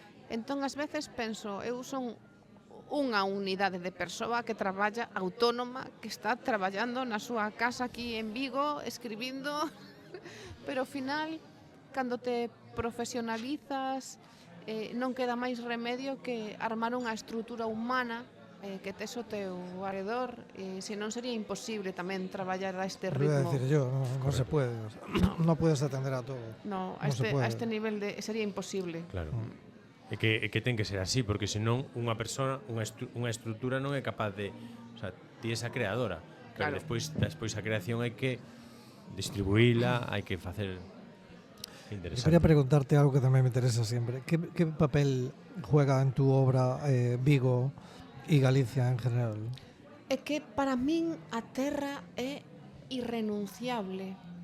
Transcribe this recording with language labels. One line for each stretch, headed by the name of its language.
Galician: Entón, ás veces penso, eu son unha unidade de persoa que traballa autónoma, que está traballando na súa casa aquí en Vigo, escribindo, pero ao final, cando te profesionalizas, non queda máis remedio que armar unha estrutura humana que tes o teu arredor, senón sería imposible tamén traballar a este ritmo.
Spanish: Voy a decir yo, no se puede, no puedes atender a todo. No, a este nivel sería imposible. Claro.
Galician: É que ten que ser así, porque senón unha persona, unha estrutura non é capaz de, o sea, ti esa creadora, pero despois a creación hai que distribuíla, hai que facer interesante.
Spanish: Yo quería preguntarte algo que tamén me interesa siempre. ¿Qué papel juega en tu obra Vigo e Galicia en general?
Galician: É que para min a terra é irrenunciable.